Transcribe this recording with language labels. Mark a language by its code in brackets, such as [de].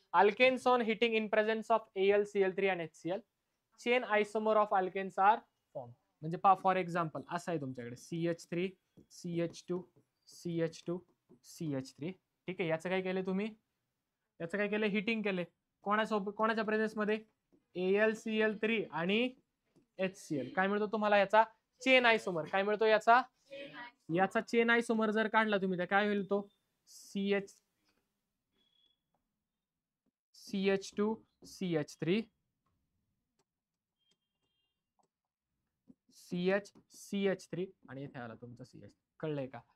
[en] Alkanes on heating in presence of AlCl3 and HCl. Chain isomer of alkanes are form. [mr] म्हणजे पहा, [en] for example [mr] असं आहे तुमच्याकडे [en] CH3 CH2 CH2 CH3. [mr] ठीक आहे, याचं काय केलं तुम्ही? याचं काय केलं? हिटिंग केले. कोणाच्या प्रेझेन्स मध्ये? AlCl3 आणि HCl. काय मिळतो तुम्हाला याचा? चेन आयसोमर. काय मिळतो याचा? याचा चेन आयसोमर जर काढला तुम्ही तर काय होईल तो? CH2 CH3 CH3 आणि इथे आला तुमचा CH. कळलंय का?